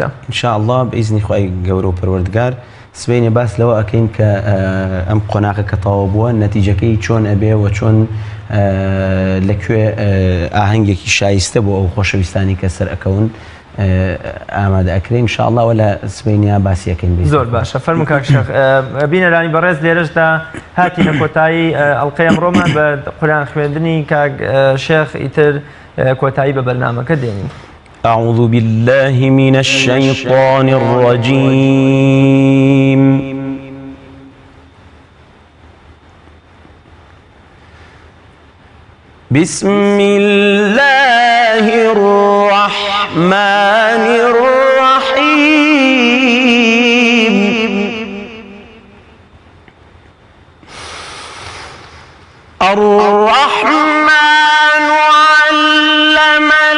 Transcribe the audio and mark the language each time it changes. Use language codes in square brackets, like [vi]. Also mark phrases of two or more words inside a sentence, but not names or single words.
[ckb] انشاءالله بئیزنی خوای گەورە و پەروەردگار سبەینێ باس لەوە ئەکەین کە ئەم قۆناغە کە تەواو بووە نەتیجەکەی چۆن ئەبێ و چۆن لەکوێ ئاهەنگێکی شایستە بۆ ئەو خۆشەویستانی کە سەر ئەکەون ئامادە ئەکرێن انشاءالله ولا سبەینیا باسیەکەین زۆر باشە. فەرموو کاک شێخ بینەرانی بەڕێز لێرەشدا هاتینە کۆتایی ئەڵقەی ئەمڕۆمان بە قورئان خوێندنی کاک شێخ ئیتر کۆتایی بە بەرنامەکە دێنین. [ar] أعوذ بالله من الشيطان الرجيم بسم الله الرحمن الرحيم الرحمن علم